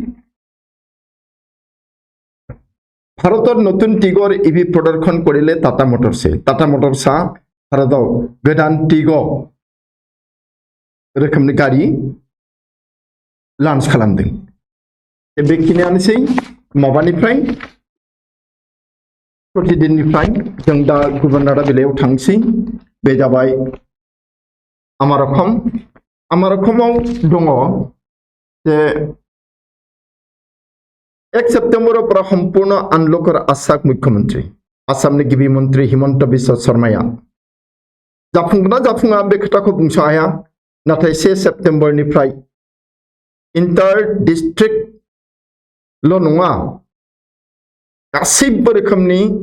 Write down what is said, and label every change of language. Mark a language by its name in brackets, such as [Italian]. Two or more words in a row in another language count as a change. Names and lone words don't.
[Assamese] ভাৰতৰ নতুন টিগৰ ইভি প্ৰদৰ্শন কৰিলে [Bodo] टाटा मटर्सआ भारताव गोदान टिगर रोखोमनि गारि लॉन्च खालामदों बेखिनियानोसै माबानिफ्राय प्रतिदिननिफ्राय जों दा गुबुन रादाब बिलाइयाव थांसै बे जाबाय आमार अखमाव दङ जे [Assamese] 1 ছেপ্টেম্বৰৰ পৰা সম্পূৰ্ণ আনলকৰ আশ্বাস মুখ্যমন্ত্ৰী [Bodo] आसामनि गिबि मन्त्री हिमन्त बिश्व शर्माया जाफुङा बे खोथाखौ बुंस' हाया नाथाय 1 सेप्टेम्बरनिफ्राय इन्टार डिस्ट्रिक्टल' नङा गासैबो रोखोमनि